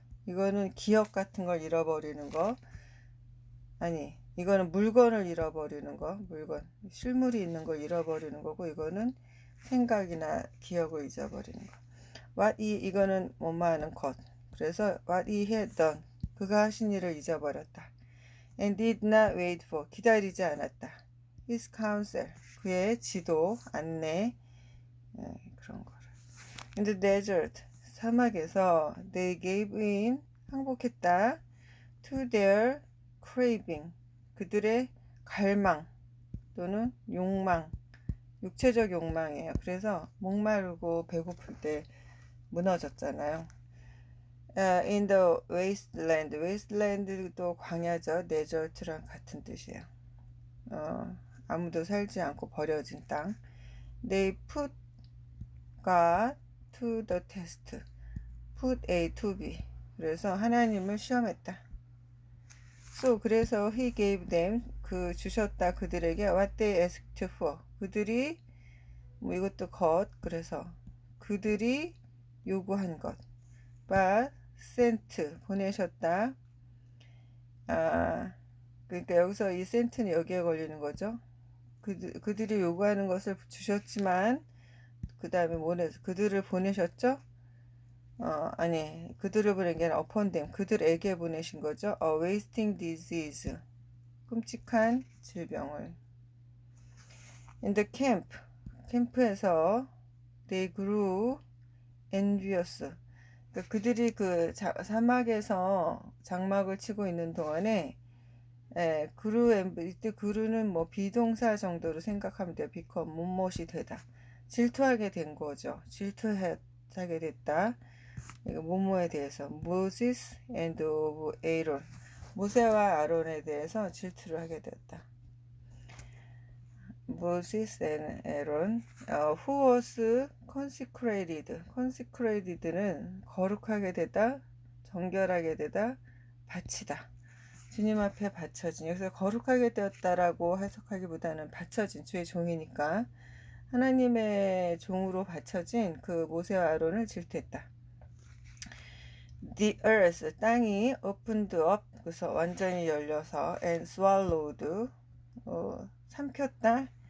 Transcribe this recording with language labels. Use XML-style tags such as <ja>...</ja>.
<ko>이거는 기억 같은 걸 잃어버리는 거, 아니 이거는 물건을 잃어버리는 거, 물건, 실물이 있는 걸 잃어버리는 거고, 이거는 생각이나 기억을 잊어버리는 거. 이거는 뭐뭐하는 것. 그래서</ko> <en>what he had done,</en> <ko>그가 하신 일을 잊어버렸다.</ko> <en>and did not wait for,</en> <ko>기다리지 않았다.</ko> <en>his counsel,</en> <ko>그의 지도, 안내, 그런 거를.</ko> <en>in the desert,</en> <ko>사막에서</ko> <en>they gave in,</en> <ko>항복했다.</ko> <en>to their craving,</en> <ko>그들의 갈망 또는 욕망, 육체적 욕망이에요. 그래서 목마르고 배고플 때 무너졌잖아요.</ko> <en>in the wasteland, wasteland도</en> <ko>광야죠. desert랑 같은 뜻이에요. 아무도 살지 않고 버려진 땅.</ko> <en>they put God to the test, put A to B,</en> <ko>그래서 하나님을 시험했다. so, 그래서</ko> <en>he gave them,</en> <ko>그 주셨다 그들에게</ko> <en>what they asked for,</en> <ko>그들이 이것도 것, 그래서 그들이 요구한 것.</ko> <en>but sent,</en> <ko>보내셨다. 그러니까 여기서 이 sent는 여기에 걸리는 거죠. 그들이 요구하는 것을 주셨지만 그 다음에 그들을 보내셨죠. 아니, 그들을 보낸 게 아니라</ko> <en>upon them,</en> <ko>그들에게 보내신 거죠.</ko> <en>A wasting disease,</en> <ko>끔찍한 질병을.</ko> <en>in the camp,</en> <ko>캠프에서</ko> <en>they grew envious,</en> <ko>그러니까 그들이 그 사막에서 장막을 치고 있는 동안에 이때 그루는 뭐 비동사 정도로 생각하면 돼요. become, 무엇이 되다, 질투하게 된 거죠. 질투하게 됐다. 뭐뭐에 대해서</ko> <en>Moses and of Aaron,</en> <ko>모세와 아론에 대해서 질투를 하게 되었다.</ko> <en>Moses and Aaron, who was consecrated,</en> <ko>consecrated는 거룩하게 되다, 정결하게 되다, 바치다, 주님 앞에 바쳐진, 여기서 거룩하게 되었다라고 해석하기보다는 바쳐진, 주의 종이니까 하나님의 종으로 바쳐진 그 모세와 아론을 질투했다.</ko> <en>The earth, 땅이 opened up,</en> <ko>그래서 완전히 열려서</ko> <en>and swallowed,</en> <ko>삼켰다.</ko>